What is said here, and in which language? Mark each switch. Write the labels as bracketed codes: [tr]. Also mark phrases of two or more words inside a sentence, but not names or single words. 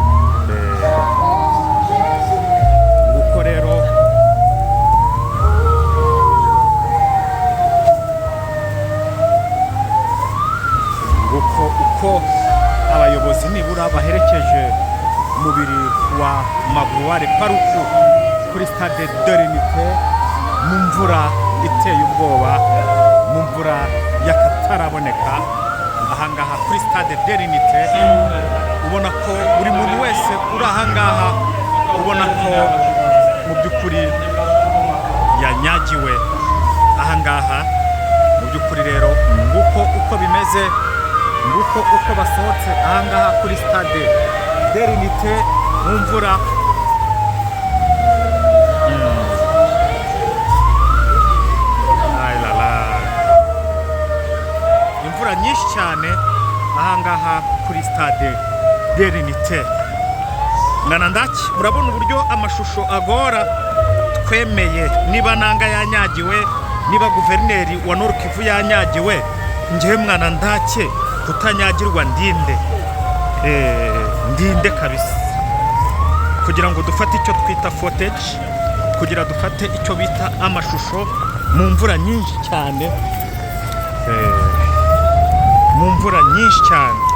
[rw] Nguko rero uko abayobozi nibura baherekeje umubiri wa Magloire Paruku kuri stade de l'Unité mu mvura iteye ubwoba, mu mvura y'akataraboneka ahangaha kuri stade de l'Unité. Ubona ko buri muntu wese uri ahangaha ubona ko mu by'ukuri yanyagiwe ahangaha. Mu by'ukuri rero nguko uko bimeze, nguko uko basohotse ahangaha kuri stade de l'Unité mu mvura. Imvura nyinshi cyane ahangaha kuri stade de l'Unité. Mwana ndaki murabona uburyo amashusho agora. Twemeye niba nanga yanyagiwe, niba guverineri wa Nord Kivu yanyagiwe, njyewe mwana ndake kutanyagirwa ndinde kabisa, kugira ngo dufate icyo twita footage, kugira dufate icyo bita amashusho mu mvura nyinshi cyane, mu mvura nyinshi cyane.